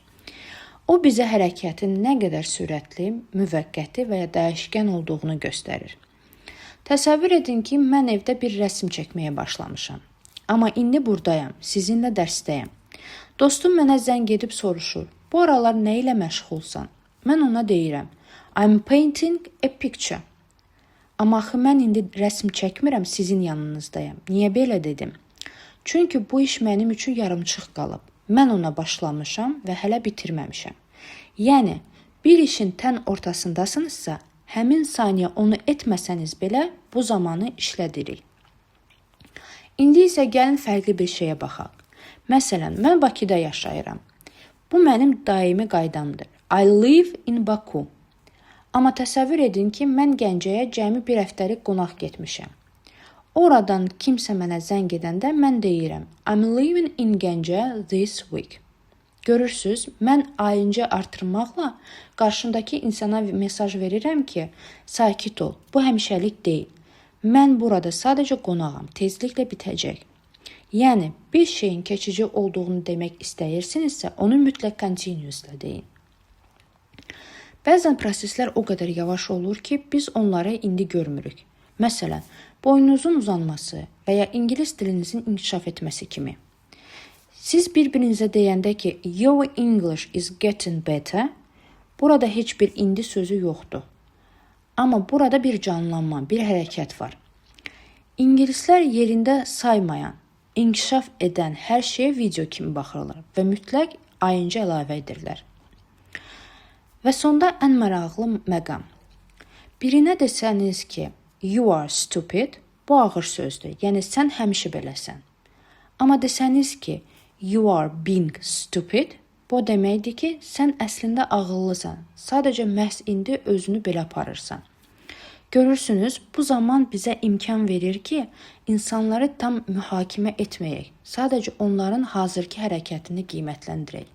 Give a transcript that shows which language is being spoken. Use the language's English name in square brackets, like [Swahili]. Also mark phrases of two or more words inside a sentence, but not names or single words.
[Azerbaijani] O bizə hərəkətin nə qədər sürətli, müvəqqəti və ya dəyişkən olduğunu göstərir. Təsəvvür edin ki, mən evdə bir rəsm çəkməyə başlamışam. Amma indi buradayam, sizinlə dərsdəyəm. Dostum mənə zəng edib soruşur, bu aralar nə ilə məşğulsan? Mən ona deyirəm, [English] I'm painting a picture. [Azerbaijani] Amma axı mən indi rəsm çəkmirəm, sizin yanınızdayam. Niyə belə dedim? Çünki bu iş mənim üçün yarımçıq qalıb. Mən ona başlamışam və hələ bitirməmişəm. Yəni, bir işin tən ortasındasınızsa, həmin saniyə onu etməsəniz belə bu zamanı işlədirik. İndi isə gəlin fərqli bir şeyə baxaq. Məsələn, mən Bakıda yaşayıram. Bu mənim daimi qaydamdır. [English] I live in Baku. [Azerbaijani] Amma təsəvvür edin ki, mən Gəncəyə cəmi bir həftəlik qonaq getmişəm. Oradan kimsə mənə zəng edəndə mən deyirəm, [English] I'm living in Gəncə this week. [Azerbaijani] Görürsüz, mən ayıncı artırmaqla qarşımdakı insana mesaj verirəm ki, sakit ol, bu həmişəlik deyil. Mən burada sadəcə qonağam, tezliklə bitəcək. Yəni, bir şeyin keçici olduğunu demək istəyirsinizsə, onu mütləq continuous'la deyin. Bəzən proseslər o qədər yavaş olur ki, biz onları indi görmürük. Məsələn, boynunuzun uzanması və ya ingilis dilinizin inkişaf etməsi kimi. Siz bir-birinizə deyəndə ki, [English] your English is getting better, [Azerbaijani] burada heç bir indi sözü yoxdur. Amma burada bir canlanma, bir hərəkət var. İngilislər yerində saymayan, inkişaf edən hər şeyə video kimi baxırlar və mütləq ayıncı əlavə edirlər. Və sonda ən maraqlı məqam. Birinə desəniz ki, [English] you are stupid, [Azerbaijani] bu ağır sözdür, yəni sən həmişə beləsən. Amma desəniz ki, [English] you are being stupid, [Azerbaijani] bu deməkdir ki, sən əslində ağıllısan, sadəcə məhz indi özünü belə aparırsan. Görürsünüz, bu zaman bizə imkan verir ki, insanları tam mühakimə etməyək, sadəcə onların hazırki hərəkətini qiymətləndirək.